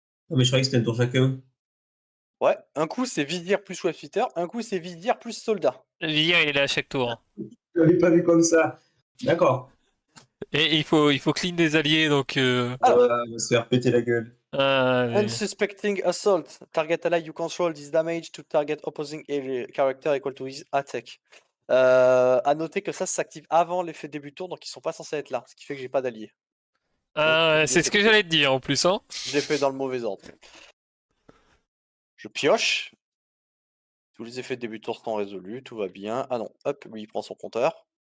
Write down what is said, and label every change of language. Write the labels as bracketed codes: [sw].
[fr] Non, mais je croyais que c'était un tour chacun. Ouais, un coup c'est Vizir plus Westpeter, un coup c'est Vizir plus soldat. Le vizir, il est là à chaque tour. Hein. Je l'avais pas vu comme ça. D'accord. Et il faut clean des alliés, donc... Alors, On va se faire péter la gueule. Ah, mais... [en] Unsuspecting Assault. Target ally you control this damage to target opposing character equal to his attack. [fr] À noter que ça s'active avant l'effet début de tour, donc ils sont pas censés être là, ce qui fait que j'ai pas d'alliés. Ah, ouais, c'est ce que j'allais te dire en plus, hein. Je l'ai fait dans le mauvais ordre. Je pioche. Tous les effets de début de tour sont résolus, tout va bien. Ah non, hop, lui il prend son compteur.